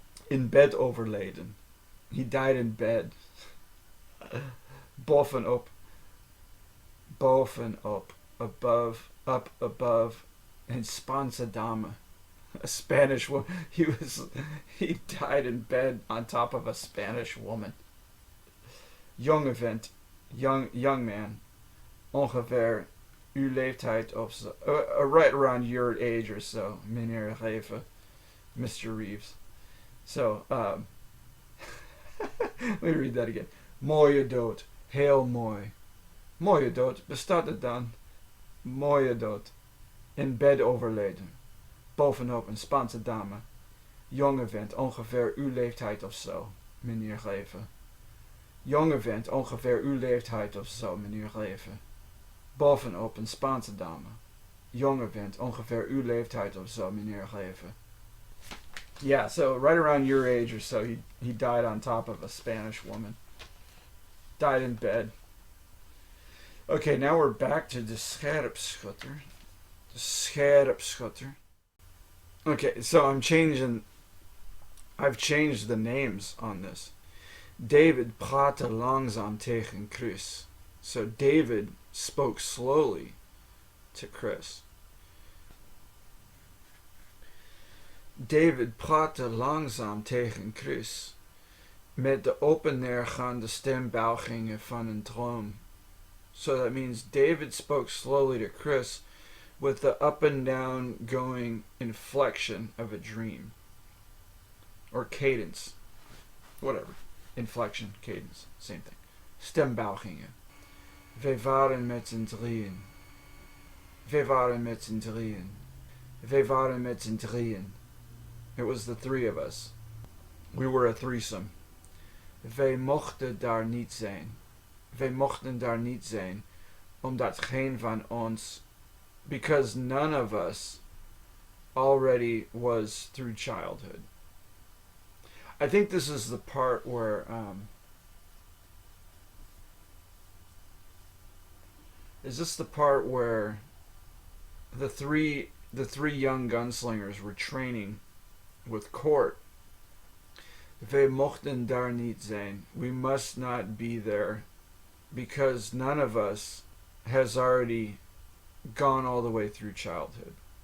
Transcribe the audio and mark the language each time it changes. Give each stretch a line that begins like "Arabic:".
Dutch: In bed overleden.
English: He died in bed.
Dutch: Bovenop. Bovenop.
English: Above. Up above.
Dutch: In Spaanse dame.
English: A Spanish woman. He died in bed on top of a Spanish woman.
Dutch: Jonge vent.
English: Young man.
Dutch: Ongeveer uw leeftijd of zo.
English: Right around your age or so, meneer Geven. Mr. Reeves. So, let me read that again.
Dutch: Mooie dood. Heel mooi. Mooie dood. Bestaat het dan? Mooie dood. In bed overleden. Bovenop een Spaanse dame. Jonge vent, ongeveer uw leeftijd of zo, meneer Geven. Jonge vent, ongeveer uw leeftijd of zo, meneer Geven. Bovenop een Spaanse dame. jonger bent. Ongeveer uw leeftijd of zo, meneer geven.
English: Yeah, so right around your age or so, he died on top of a Spanish woman. Died in bed. Okay, now we're back to the Scherpschutter. The Scherpschutter. Okay, so I've changed the names on this.
Dutch: David praatte langzaam tegen Chris.
English: So David spoke slowly to Chris.
Dutch: David praatte langzaam tegen Chris. Met de open neergaande stembuigingen van een droom.
English: So that means David spoke slowly to Chris with the up and down going inflection of a dream. Or cadence. Whatever. Inflection, cadence, same thing.
Dutch: Stembuigingen. We waren met z'n drieën. We waren met z'n drieën. We waren met z'n drieën.
English: It was the three of us. We were a threesome.
Dutch: Wij mochten daar niet zijn. Wij mochten daar niet zijn, omdat geen van ons,
English: because none of us already was through childhood. I think this is the part where is this the part where the three young gunslingers were training with Court?
Dutch: We mochten daar niet zijn.
English: We must not be there because none of us has already gone all the way through childhood.